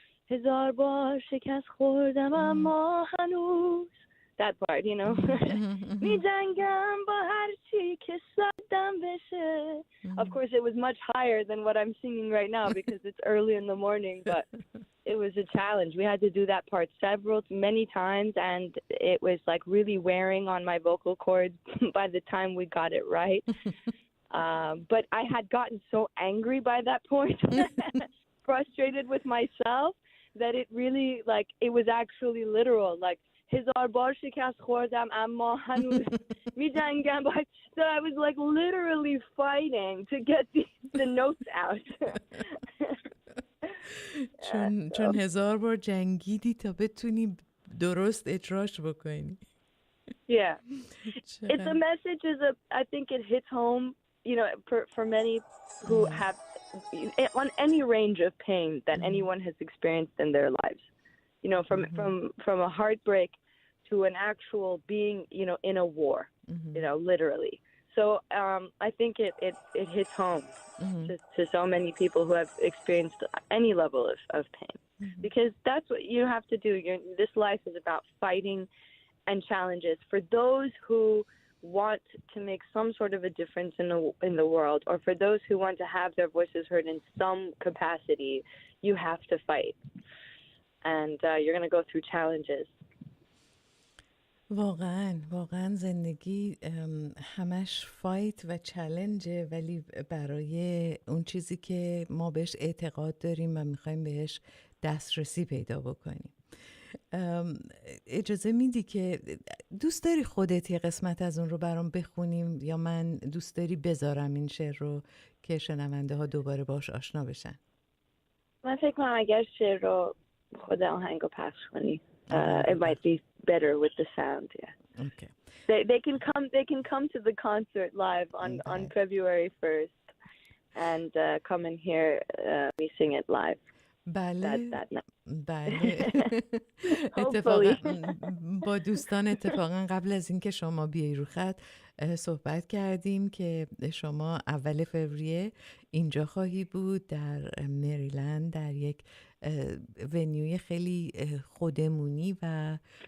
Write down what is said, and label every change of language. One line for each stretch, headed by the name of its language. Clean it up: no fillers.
Persian: هزار بار شکست خوردم اما هنوز.
English: That part, you know.
Persian: می جنگم با هر چی که صدم بشه.
English: Of course, it was much higher than what I'm singing right now because it's early in the morning, but it was a challenge. We had to do that part many times, and it was like really wearing on my vocal cords by the time we got it right. But I had gotten so angry by that point, frustrated with myself, that it really, like, it was actually literal, like,
Persian: هزار بار شکست خوردم اما هنوز می‌جنگم.
English: So I was like literally fighting to get the notes out.
Persian: چون 1000 بار جنگیدی تا بتونی درست اجراش بکنی.
English: Yeah. It's a message I think it hits home, you know, for many who have on any range of pain that anyone has experienced in their lives. You know, from a heartbreak to an actual being, you know, in a war, you know, literally. So I think it hits home to so many people who have experienced any level of pain, because that's what you have to do. This life is about fighting and challenges. For those who want to make some sort of a difference in the world, or for those who want to have their voices heard in some capacity, you have to fight. And you're going to go through challenges.
Persian: واقعا زندگی همش فایت و چالنجه، ولی برای اون چیزی که ما بهش اعتقاد داریم و میخوایم بهش دسترسی پیدا بکنیم. اجازه میدی که دوست داری خودت یه قسمت از اون رو برام بخونیم، یا من دوست داری بذارم این شعر رو که شنونده ها دوباره باش آشنا بشن؟ من فکر کنم اگر شعر رو خود آهنگو پخش کنی
English: it might be better with the sound. Yeah. Okay. They can come to the concert live on February 1st and come and hear me sing it live.
Persian: بله. بله.
English: Hopefully.
Persian: با دوستان اتفاقا قبل از اینکه شما بیایی رو خط صحبت کردیم که شما اول فوریه اینجا خواهی بود در مریلند، در یک ونیوی خیلی خودمونی و